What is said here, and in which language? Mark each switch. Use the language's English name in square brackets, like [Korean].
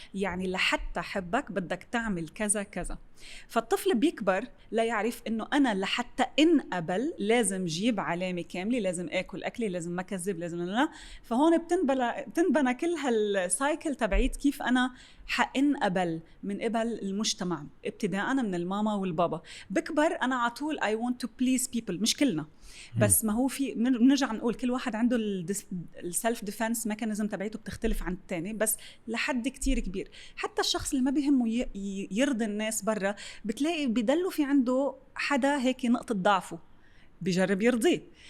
[Arabic] يعني لحتى أحبك بدك تعمل كذا كذا. فالطفل بيكبر لا يعرف إنه أنا لحتى انقبل لازم جيب علامة كاملة، لازم آكل أكلي، لازم ما كذب، لازم لا. فهون بتنبنى كل هالسايكل تبعيت كيف أنا حانقبل من قبل المجتمع، ابتداء من الماما والبابا. بكبر أنا عطول [English] I want to please people. [Arabic] مش كلنا، بس ما هو في بنرجع نقول كل واحد عنده السلف ديفنس ميكانيزم تبعيته بتختلف عن الثاني، بس لحد كتير كبير. حتى الشخص اللي ما بيهمه يرضي الناس برا، بتلاقي بيدلوا في عنده حدا هيك نقطة ضعفه بيجرب يرضيه.